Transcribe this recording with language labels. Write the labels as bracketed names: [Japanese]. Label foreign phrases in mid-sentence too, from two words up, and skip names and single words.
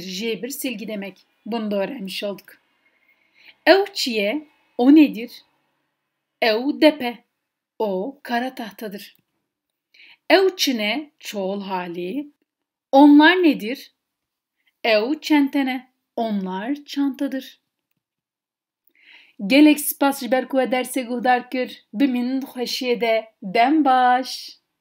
[Turkish] Jebir silgi demek. Bunu da öğrenmiş olduk. [Kurdish] Ev çiye [Turkish] o nedir? [Kurdish] Ev depe. [Turkish] O kara tahtadır. [Kurdish] Ev çine [Turkish] çoğul hali. Onlar nedir? [Kurdish] Ev çentene. [Turkish] Onlar çantadır. [Kurdish] Gelek spas ji ber ku derse guhdar kir, bi min xweşiyê de dem baş.